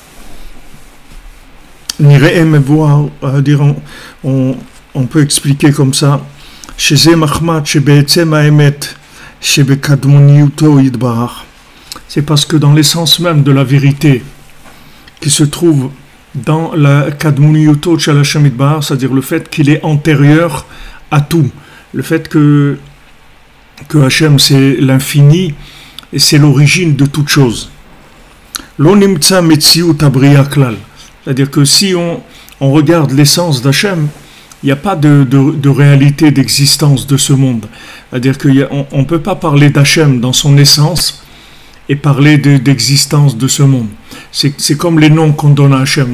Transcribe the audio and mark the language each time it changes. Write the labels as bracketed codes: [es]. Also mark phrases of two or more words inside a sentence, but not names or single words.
[fr] On peut expliquer comme ça, c'est parce que dans l'essence même de la vérité qui se trouve dans la [he] קדמוניותו של השם יתברך, [fr] c'est-à-dire le fait qu'il est antérieur à tout, le fait que Hashem c'est l'infini et c'est l'origine de toute chose. [he] לא נמצא מציאות הבריאה כלל, [fr] c'est-à-dire que si on regarde l'essence d'Hachem, il n'y a pas de réalité d'existence de ce monde. C'est-à-dire qu'on ne peut pas parler d'Hachem dans son essence et parler d'existence de ce monde. C'est comme les noms qu'on donne à Hachem.